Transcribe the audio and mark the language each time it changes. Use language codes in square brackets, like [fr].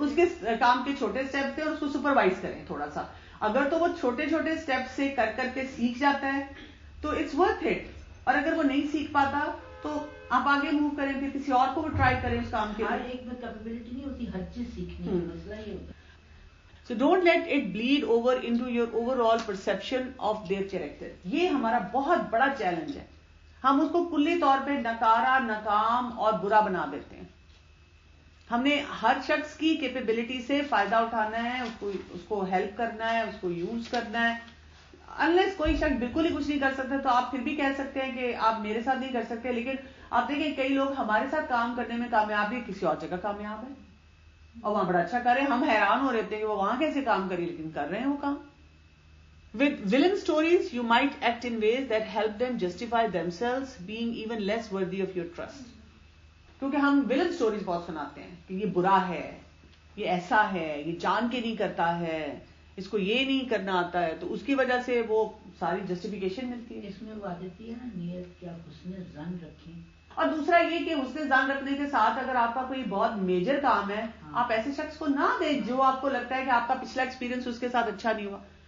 [ur] اس کے کام کے چھوٹے اسٹیپس دیں اور اس کو سپروائز کریں تھوڑا سا. اگر تو وہ چھوٹے چھوٹے اسٹیپ سے کر کر کے سیکھ جاتا ہے تو [en] it's worth it, [ur] اور اگر وہ نہیں سیکھ پاتا تو آپ آگے موو کریں, پھر کسی اور کو وہ ٹرائی کریں اس کام کے لیے. ہر ایک میں کیپیبلٹی نہیں ہوتی ہر چیز سیکھنے کی, مسئلہ یہ ہوتا ہے. [en] So don't let it bleed over into your overall perception of their character. [ur] یہ ہمارا بہت بڑا چیلنج ہے. ہم اس کو کلی طور پہ نکارا, ناکام اور برا بنا دیتے ہیں. ہم نے ہر شخص کی کیپیبلٹی سے فائدہ اٹھانا ہے, اس کو ہیلپ کرنا ہے, اس کو یوز کرنا ہے. انلیس کوئی شخص بالکل ہی کچھ نہیں کر سکتا تو آپ پھر بھی کہہ سکتے ہیں کہ آپ میرے ساتھ نہیں کر سکتے, لیکن آپ دیکھیں کئی لوگ ہمارے ساتھ کام کرنے میں کامیاب ہے, کسی اور جگہ کامیاب ہے اور وہاں بڑا اچھا کر رہے ہیں. ہم حیران ہو رہے تھے کہ وہ وہاں کیسے کام کری, لیکن کر رہے ہیں وہ کام. [en] With villain stories, you might act in ways that help them justify themselves being even less worthy of your trust. [ur] کیونکہ ہم villain stories بہت سناتے ہیں کہ یہ برا ہے, یہ ایسا ہے, یہ جان کے نہیں کرتا ہے, اس کو یہ نہیں کرنا آتا ہے, تو اس کی وجہ سے وہ ساری جسٹیفیکیشن ملتی ہے. اس میں وہ عادت ہے نا نیت کیا حسن ظن رکھیں. اور دوسرا یہ کہ حسن ظن رکھنے کے ساتھ اگر آپ کا کوئی بہت میجر کام ہے, آپ ایسے شخص کو نہ دیں جو آپ کو لگتا ہے کہ آپ کا پچھلا ایکسپیرینس اس کے ساتھ اچھا نہیں ہوا.